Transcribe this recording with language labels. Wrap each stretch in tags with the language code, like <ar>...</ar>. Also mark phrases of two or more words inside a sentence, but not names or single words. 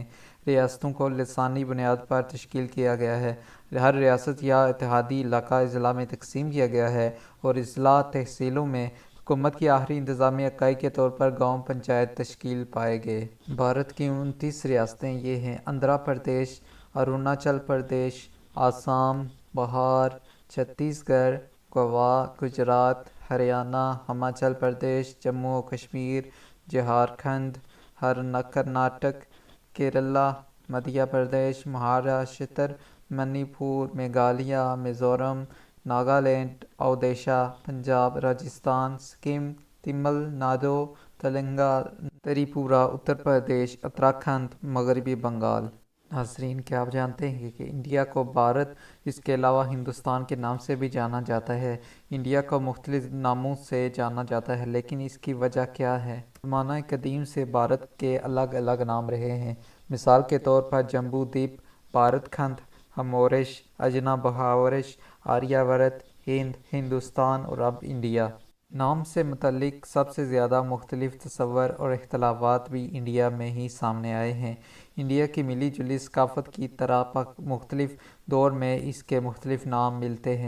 <ur>ریاستوں کو لسانی بنیاد پر تشکیل کیا گیا ہے۔ ہر ریاست یا اتحادی علاقہ اضلاع میں تقسیم کیا گیا ہے اور اضلاع تحصیلوں میں حکومت کی آخری انتظامی اکائی کے طور پر گاؤں پنچایت تشکیل پائے گئے۔ بھارت کی 29 ریاستیں یہ ہیں: آندھرا پردیش، اروناچل پردیش، آسام، بہار، چھتیس گڑھ، گوا، گجرات، ہریانہ، ہماچل پردیش، جموں و کشمیر، جھارکھنڈ، کرناٹک، کیرالہ، مدھیہ پردیش، مہاراشٹر، منی پور، میگھالیہ، میزورم، ناگالینڈ، اڈیشہ، پنجاب، راجستھان، سکم، تمل ناڈو، تلنگانہ، تریپورہ، اتر پردیش، اتراکھنڈ، مغربی بنگال۔ ناظرین، کیا آپ جانتے ہیں کہ انڈیا کو بھارت، اس کے علاوہ ہندوستان کے نام سے بھی جانا جاتا ہے؟ انڈیا کو مختلف ناموں سے جانا جاتا ہے، لیکن اس کی وجہ کیا ہے؟ زمانہ قدیم سے بھارت کے الگ الگ نام رہے ہیں۔ مثال کے طور پر جمبو دیپ، بھارت کھنڈ، ہمورش، اجنا بہاورش، آریہ ورت، ہند، ہندوستان اور اب انڈیا۔ نام سے متعلق سب سے زیادہ مختلف تصور اور اختلافات بھی انڈیا میں ہی سامنے آئے ہیں۔ انڈیا کی ملی جلی ثقافت کی طرح مختلف دور میں اس کے مختلف نام ملتے ہیں۔</ur>